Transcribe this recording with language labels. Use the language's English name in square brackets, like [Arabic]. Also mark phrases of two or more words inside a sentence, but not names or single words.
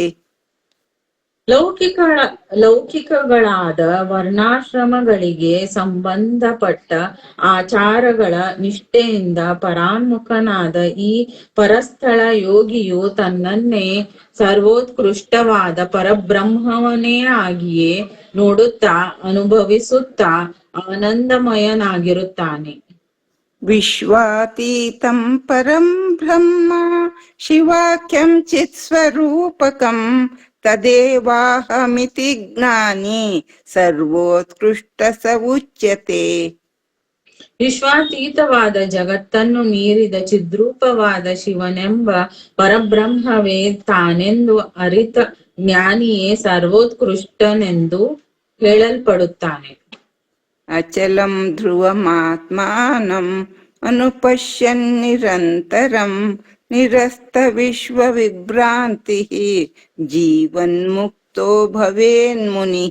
[Kannada] ಲೌಕಿಕಗಳಾದ ವರ್ಣಾಶ್ರಮಗಳಿಗೆ ಸಂಬಂಧಪಟ್ಟ ಆಚಾರಗಳ ನಿಷ್ಠೆಯಿಂದ ಪರಾನ್ಮುಖನಾದ ಈ ಪರಸ್ಥಳ ಯೋಗಿಯು ತನ್ನನ್ನೇ ಸರ್ವೋತ್ಕೃಷ್ಟವಾದ ಪರಬ್ರಹ್ಮವನ್ನೇ ಆಗಿಯೇ ನೋಡುತ್ತಾ ಅನುಭವಿಸುತ್ತಾ ಆನಂದಮಯನಾಗಿರುತ್ತಾನೆ. [Sanskrit] ವಿಶ್ವಾತೀತಂ ಪರಂ ಬ್ರಹ್ಮ ಶಿವಾಖ್ಯಂ ಚಿತ್ ಸ್ವರೂಪಕಂ ತದೇವಾಹಮಿತಿ ಜ್ಞಾನಿ ಸರ್ವೋತ್ಕೃಷ್ಟ ಸ ಉಚ್ಯತೆ. [Kannada] ವಿಶ್ವಾತೀತವಾದ ಜಗತ್ತನ್ನು ಮೀರಿದ ಚಿದ್ರೂಪವಾದ ಶಿವನೆಂಬ ಪರಬ್ರಹ್ಮವೇ ತಾನೆಂದು ಅರಿತ ಜ್ಞಾನಿಯೇ ಸರ್ವೋತ್ಕೃಷ್ಟನೆಂದು ಹೇಳಲ್ಪಡುತ್ತಾನೆ. [Sanskrit] ಅಚಲಂ ಧ್ರುವಮಾತ್ಮಾನಂ ಅನುಪಶ್ಯನ್ ನಿರಂತರಂ ನಿರಸ್ತ ವಿಶ್ವ ವಿಭ್ರಾಂತಿ ಜೀವನ್ಮುಕ್ತೋ ಭವೇನ್ಮುನಿಃ.